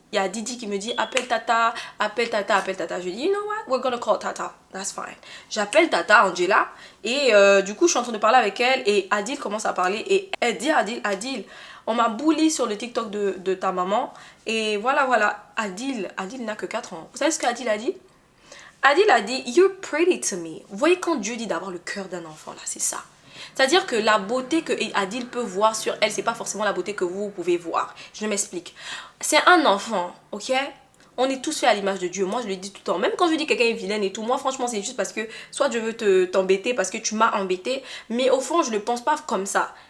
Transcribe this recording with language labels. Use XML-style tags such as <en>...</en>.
<fr>Il y a Didi qui me dit, appelle Tata, appelle Tata, appelle Tata. Je dis,</fr> <en>you know what, we're gonna call Tata. That's fine.</en> <fr>J'appelle Tata, Angela, et du coup, je suis en train de parler avec elle, et Adil commence à parler, et elle dit à Adil, on m'a bully sur le TikTok de ta maman, et voilà. Adil n'a que 4 ans. Vous savez ce qu'Adil a dit? Adil a dit,</fr> <en>you're pretty to me.</en> <fr>Vous voyez quand Dieu dit d'avoir le cœur d'un enfant, là, c'est ça. C'est-à-dire que la beauté que Adil peut voir sur elle, c'est pas forcément la beauté que vous pouvez voir. Je m'explique. C'est un enfant, ok? On est tous faits à l'image de Dieu. Moi, je le dis tout le temps. Même quand je dis que quelqu'un est vilaine et tout, moi, franchement, c'est juste parce que soit je veux t'embêter parce que tu m'as embêté, mais au fond, je ne le pense pas comme ça.</fr>